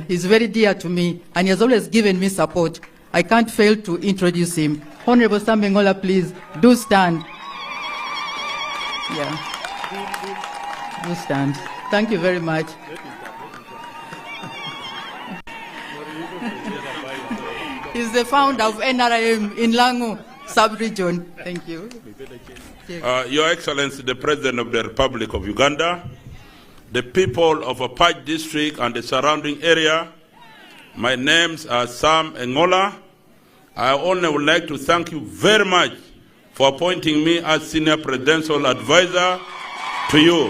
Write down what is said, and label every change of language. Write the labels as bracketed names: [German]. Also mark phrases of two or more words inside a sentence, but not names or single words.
[English] He's very dear to me, and he has always given me support. I can't fail to introduce him. Honorable Sam Bengola, please, do stand. Yeah, do stand. Thank you very much. He's the founder of NRM in Lango sub-region. Thank you. Your Excellency, the President of the Republic of Uganda, the people of Apaj district and the surrounding area, my names are Sam Engola. I only would like to thank you very much for appointing me as Senior Presidential Advisor to you.